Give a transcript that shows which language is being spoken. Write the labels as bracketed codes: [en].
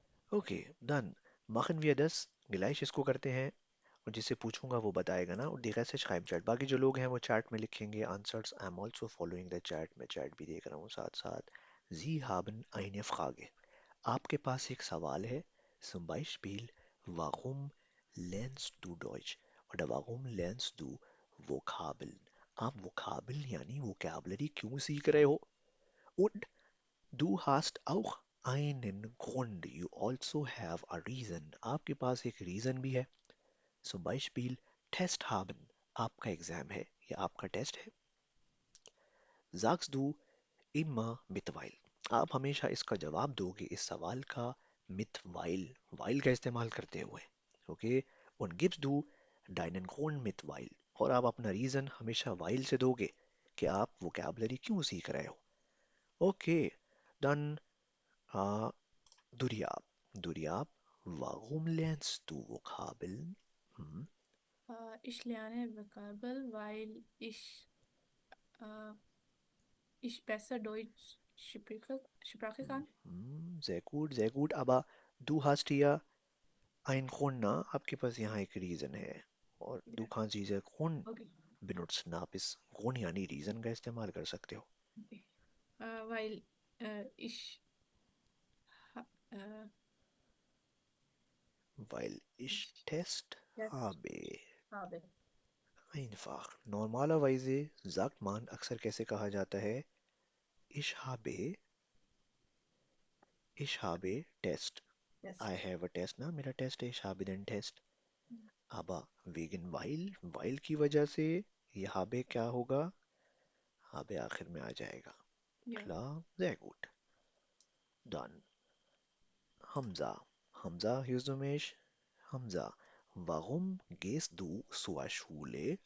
[de] Okay, dann machen wir das. [hi] gleich इसको करते हैं और जिससे पूछूंगा वो बताएगा ना और देखा से schreiben chat. बाकी जो लोग हैं वो chat में लिखेंगे answers. [en] I am also following the chat. [hi] मैं चैट भी देख रहा हूँ साथ साथ. [de] Sie haben eine Frage. [hi] आपके पास एक सवाल है. [de] Zum Beispiel, warum lernst du Deutsch? Oder warum lernst du Vokabeln? [hi] आप Vokabeln यानी Vocabulary क्यों सीख रहे हो? [de] Und du hast auch einen Grund. [en] You also have a reason. [hi] आपके पास एक reason भी है. [de] Zum Beispiel Test haben. [hi] आपका एग्जाम है या आपका टेस्ट है. [de] Sagst du immer mit weil. [hi] आप हमेशा इसका जवाब दोगे इस सवाल का mit weil का इस्तेमाल करते हुए. Okay. [de] Und gibst du deinen Grund mit weil. [hi] और आप अपना रीजन हमेशा weil से दोगे कि आप वोकैबुलरी क्यों सीख रहे हो. [de] ओके. Dann Duryab, warum lernst du Vokabeln? Ich lerne Vokabel, weil ich besser Deutsch sprechen kann. Sehr gut, sehr gut. Aber du hast hier einen Grund, na? [hi] आपके पास यहाँ एक रीजन है और [de] du kannst diese Grund [en] Okay. [de] benutzen. [hi] आप इस Grund यानी reason का इस्तेमाल कर सकते हो. [de] Okay. Weil ich ha Weil ich Test Test habe. habe. Einfach. Normalerweise sagt man [hi] अक्सर कैसे कहा जाता है? [de] Ich habe Test. Test. [en] I have a test ना. [hi] मेरा टेस्ट है. [de] Ich habe den Test. Aber wegen [hi] weil की वजह से ये habe क्या होगा? habe आखिर में आ जाएगा. [de] Ja. Klar? Sehr gut. Dann Hamza, hörst du mich? Hamza, warum gehst du zur Schule?